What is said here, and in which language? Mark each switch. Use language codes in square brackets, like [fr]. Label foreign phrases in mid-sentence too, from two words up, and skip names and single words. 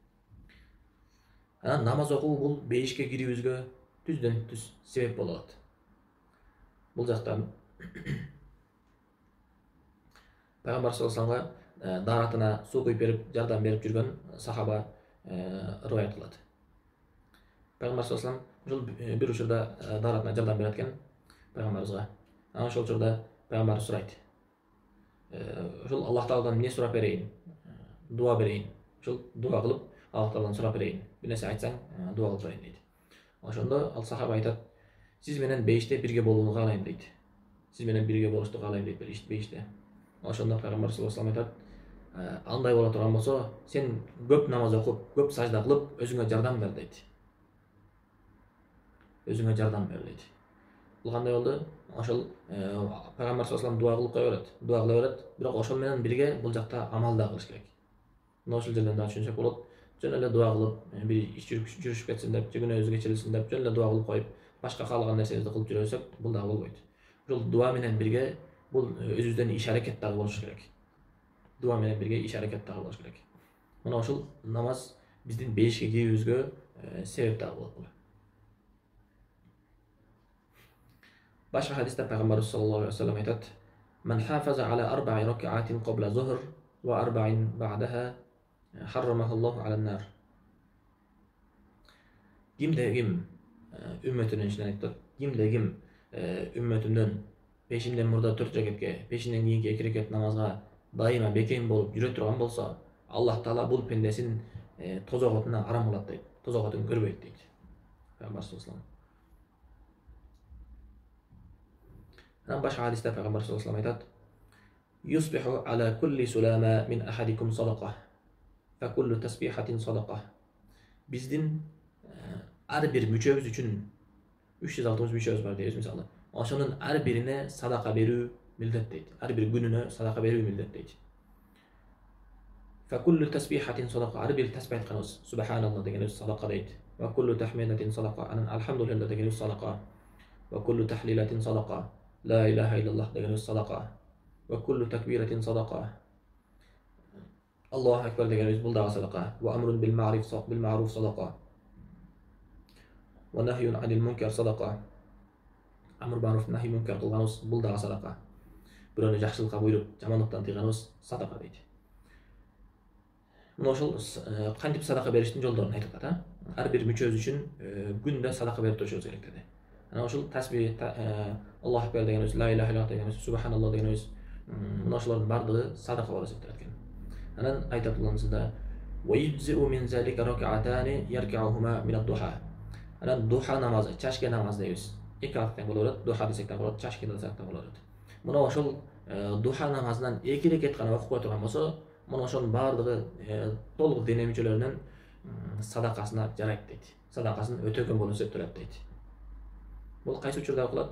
[ky] Анан намаз окуу бул бейишке кирүүбүзгө түздөн түз себеп болот. Бул жактан Пайгамбар [ar] صلى الله عليه وسلم [ky] даратына суу куюп берип, жардам берип жүргөн сахаба риваят кылат. Пайгамбар [ar] صلى الله عليه وسلم [ky] ошол бир учурда даратына жардам берет экен пайгамбарыбызга. Анан ошол учурда пайгамбар сурайт: ошол Аллах Тааладан эмне сурап берейин? Дуа берейин. Ошол дуа кылып Аллах Тааладан сурап берейин. Бир нерсе айтсаң, дуа кылып турайын дейт. Ошондо ал сахаба айтат: "Сиз менен бейиште бирге болууну каалайм" дейт. Сиз менен бирге болушту каалайм дейт бейиште. Ошондо пайгамбар [ar] صلى الله عليه وسلم [ky] айтат: "Андай боло турган болсо, сен көп намаз окуп, көп сажда кылып, өзүңө жардам бер" дейт. Өзүңө жардам бер дейт. Бул кандай болду? Ошол пайгамбар [ar] صلى الله عليه وسلم [ky] дуа кылып кое берет. Дуа кыла берет, бирок ошол менен бирге бул жакта амал да кылыш керек. Мына ошол жерден да түшүнсөк болот. Жөн эле дуа кылып, бир иш жүрүшүп кетсин деп, күнөөбүз кечирилсин деп, жөн эле дуа кылып коюп, башка каалаган нерсебизди кылып жүрө берсек, бул дагы болбойт. Ошол дуа менен бирге бул өзүбүздөн иш аракет дагы болуш керек. Дуа менен бирге иш аракет дагы болуш керек. Мына ошол намаз биздин бейишке кирүүбүзгө себеп дагы болот бул. Башка хадисте пайгамбарыбыз [ar] صلى الله عليه وسلم айтат: "من حافظ على أربع ركعات قبل الظهر وأربع بعدها حرمه الله على النار." [ky] Кимде-ким үммөтүнүн ичинен айтат, кимде-ким үммөтүмдөн пешимден мурда 4 рекетке, пешимден кийинки 2 рекет намазга дайыма бекем болуп жүрө турган болсо, Аллах Таала бул пендесин тозоготуна арам кылат дейт. Тозоготун көрбөйт дейт. [ar] Пайгамбар صلى الله عليه وسلم. [ky] Анан башка хадисте пайгамбар [ar] صلى الله عليه وسلم айтат: "يصبح على كل سلامى من أحدكم صدقة فكل تسبيحة صدقة." [ky] Биздин ар бир мүчөбүз үчүн 360 мүчөбүз бар дейбиз мисалы. Ошонун ар бирине садака берүү милдет дейт. Ар бир күнүнө садака берүү милдет дейт. [ar] فكل تسبيحة صدقة. [ky] Ар бир тасбих айтканыбыз субханалла дегенибиз садака дейт. [ar] وكل تحميدة صدقة. [ky] Анан алхамдулилlah дегенибиз садака. [ar] وكل تحليلة صدقة. لا إله إلا الله [ky] дегенибиз садака. [ar] وكل تكبيرة صدقة. الله أكبر [ky] дегенибиз бул дагы садака. [ar] وأمر بالمعروف صدقة. ونهي عن المنكر صدقة. أمر معروف نهي منكر [ky] кылганыбыз бул дагы садака. Бирөөнү жакшылыкка буйруп, жамандыктан тыйганыбыз садака дейт. Мына ошол кантип садака бериштин жолдорун айтып атат. Ар бир мүчөбүз үчүн күндө садака берип турушубуз керек деди. Анан ошол тасбих, [ar] الله أكبر [ky] дегенибиз, [ar] لا إله إلا الله [ky] дегенибиз, субханалла дегенибиз, мына ошолордун бардыгы садака болот деп турат экен. Анан айтат уланысында [ar] ويجزئ من ذلك ركعتان يركعهما من الضحى. [ky] Анан духа намазы, чашке намаз дейбиз. 2 ракаттан болот, духа десек да болот, чашке десек да болот. Мына ошол духа намазынан 2 ракат гана окуп кое турган болсо, мына ошонун бардыгы толук дене мүчөлөрүнүн садакасына жарайт дейт. Садакасын өтөгөн болуп эсептелет дейт. Бул кайсы учурда окулат?